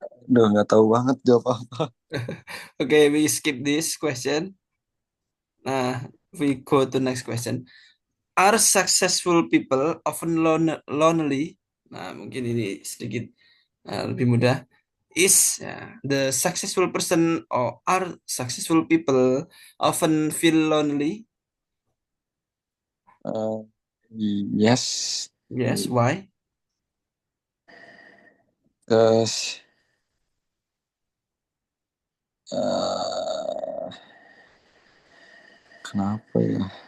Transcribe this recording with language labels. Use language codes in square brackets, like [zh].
[id] Udah nggak tahu banget jawab apa. [en] Okay, we skip this question. We go to next question. Are successful people often lonely? [id] Nah, mungkin ini sedikit lebih mudah. [en] Is the successful person or are successful people often feel lonely? Uh, yes, Yes, why? [id] because uh, kenapa ya?